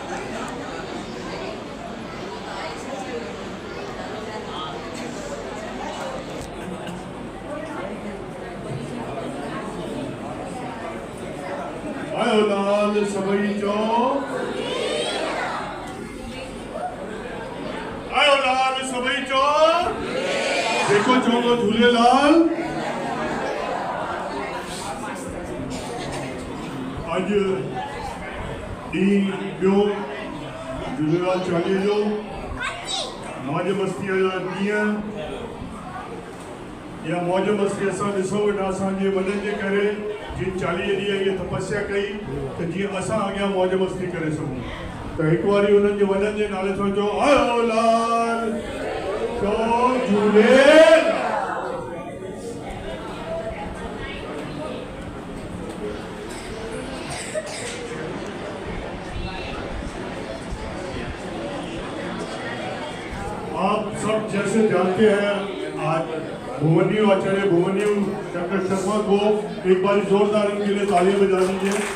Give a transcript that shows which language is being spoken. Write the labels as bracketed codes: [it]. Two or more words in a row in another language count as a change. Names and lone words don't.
[sd] आयो लाल सबई चो आयो लाल सबई चो देखो चौंगो झूलेलाल आज डी बियो झूलेलाल चालीहे जो मौज मस्ती जा ॾींहं या मौज मस्ती असां ॾिसो वेठा असांजे वॾनि जे करे जिन 40 ॾींहं इहा तपस्या कई त जीअं असां अॻियां मौज मस्ती करे सघूं त हिकु वारी उन्हनि जे वॾनि जे नाले सां चओ आयो लाल चओ झूलेलाल [hi] आप सब जैसे जानते हैं आज भुवनियो आचार्य भुवनियो डॉक्टर शर्मा को एक बार जोरदार इनके लिए तालियां बजा दीजिए।